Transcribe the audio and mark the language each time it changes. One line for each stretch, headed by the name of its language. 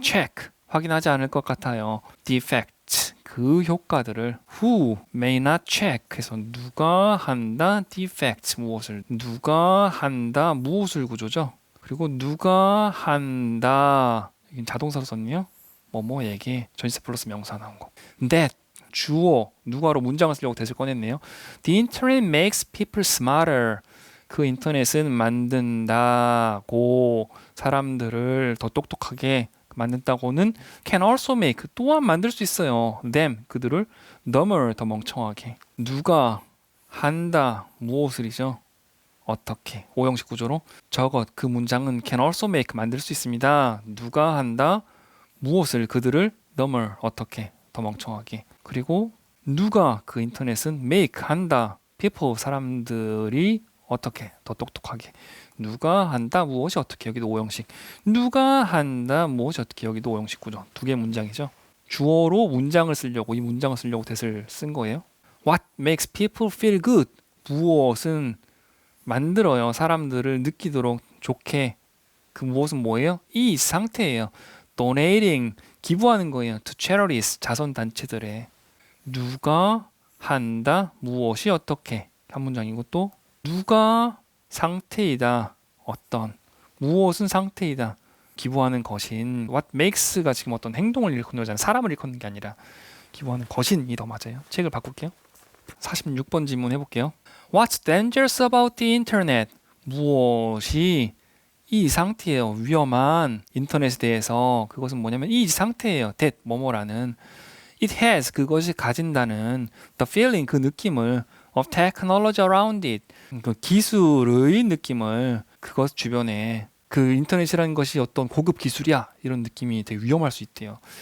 Korean: check 확인하지 않을 것 같아요. defect 그 효과들을
English: who may not check
Korean: 해서 누가 한다 defect 무엇을 누가 한다 무엇을 구조죠. 그리고 누가 한다 이건 자동사로 썼네요. 뭐뭐에게 전치사 플러스 명사 나온 거. that 주어 누가로 문장을 쓰려고 대을 꺼냈네요.
English: The internet makes people smarter.
Korean: 그 인터넷은 만든다고 사람들을 더 똑똑하게 만든다고는
English: can also make
Korean: 또한 만들 수 있어요. them 그들을 dumber 더 멍청하게. 누가 한다 무엇을이죠. 어떻게 오형식 구조로 저것 그 문장은
English: can also make
Korean: 만들 수 있습니다. 누가 한다 무엇을 그들을 dumber 어떻게 더 멍청하게. 그리고 누가 그 인터넷은 make 한다 people 사람들이 어떻게 더 똑똑하게. 누가 한다 무엇이 어떻게 여기도 오형식. 누가 한다 무엇이 어떻게 여기도 오형식 구조. 두 개 문장이죠. 주어로 문장을 쓰려고 이 문장을 쓰려고 that을 쓴 거예요.
English: What makes people feel good?
Korean: 무엇은 만들어요. 사람들을 느끼도록 좋게. 그 무엇은 뭐예요? 이 상태예요. donating 기부하는 거예요.
English: to charities
Korean: 자선단체들에. 누가 한다 무엇이 어떻게 한 문장이고 또 누가 상태이다 어떤 무엇은 상태이다 기부하는 것인
English: what makes
Korean: 가 지금 어떤 행동을 일컫는 거잖아요. 사람을 일컫는 게 아니라 기부하는 것인이 더 맞아요. 책을 바꿀게요. 46번 질문 해볼게요.
English: What's dangerous about the internet?
Korean: 무엇이 이 상태예요. 위험한 인터넷에 대해서 그것은 뭐냐면 이 상태예요. that 뭐뭐라는
English: it has
Korean: 그것이 가진다는
English: the feeling
Korean: 그 느낌을
English: of technology around it
Korean: 그 기술의 느낌을 그것 주변에 그 인터넷이라는 것이 어떤 고급 기술이야 이런 느낌이 되게 위험할 수 있대요.